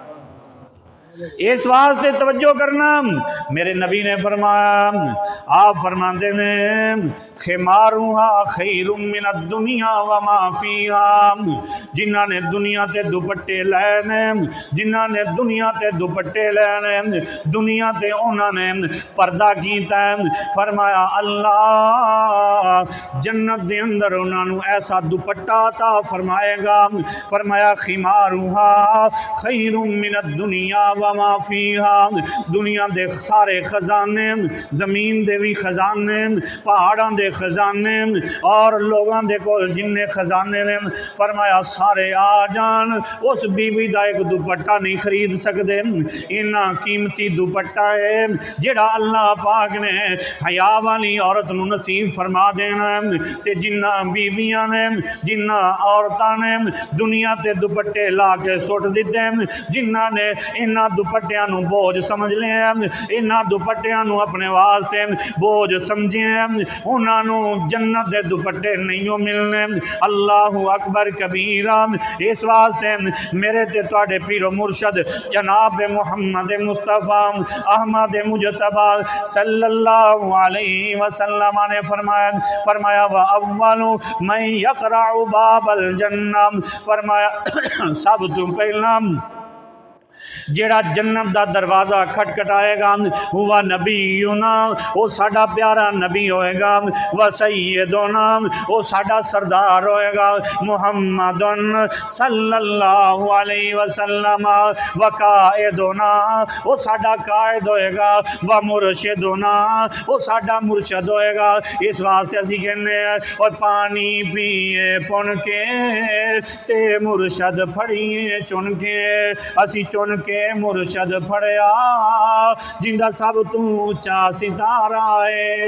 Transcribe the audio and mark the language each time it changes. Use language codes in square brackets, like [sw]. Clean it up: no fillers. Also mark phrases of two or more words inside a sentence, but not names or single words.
[pa] اس واسطے توجہ کرنا، میرے نبی نے فرمایا، آپ فرماتے نے [ar] خمارها خير من الدنيا وما فيها, [pa] جنہاں نے دنیا تے دوپٹے لینے، جنہاں نے دنیا تے دوپٹے لینے، دنیا تے انہوں نے پردہ کیتا، فرمایا اللہ جنت دے اندر انہوں نے ایسا دوپٹہ عطا فرمائے گا. فرمایا [ar] خمارها خير من الدنيا وما فيها, [pa] دنیا دے سارے خزانے، زمین دے بھی خزانے، پہاڑوں دے خزانے اور لوگوں دے کول جنے خزانے نے، فرمایا سارے آ جان، اس بی بی کا ایک دوپٹہ نہیں خرید سکتے. اِنا قیمتی دوپٹہ ہے جیہڑا اللہ پاک نے حیا والی عورت نوں نصیب فرما دینا. تے جنہاں بی بیاں نے، جنہاں عورتاں نے دنیا تے دوپٹے لاہ کے سٹ دتے، جنہاں نے اینہاں دوپٹیاں نوں بوجھ سمجھ لیا، اینہاں دوپٹیاں نوں اپنے واسطے بوجھ سمجھے، انہوں نے جنت کے دوپٹے نہیں ملنے. [ar] الله أكبر كبيرا. [pa] اس واسطے میرے تے تہاڈے پیر و مرشد جناب محمد مصطفیٰ احمد مجتبیٰ [ar] صلى الله عليه وسلم [pa] نے فرمایا [ar] وأول من يقرع باب الجنة, [pa] فرمایا سب توں پہلا جیہڑا جنت کا دروازہ کھٹکھٹائے گا [ar] هو نبينا, [pa] او ساڈا پیارا نبی ہووے گا, [ar] وسيدنا, [pa] او ساڈا سردار ہووے گا, [ar] محمد صلى الله عليه وسلم، وقائدنا, [pa] او ساڈا قائد ہووے گا, [ar] ومرشدنا, [pa] او ساڈا مرشد ہووے گا. اس واسطے اسیں کہنے اور پانی پیئے پُن کے تے مرشد پھڑیئے چُن کے، اسیں چُن کے مرشد پھڑیا جیندا سب توں اُچا ستارہ ہے.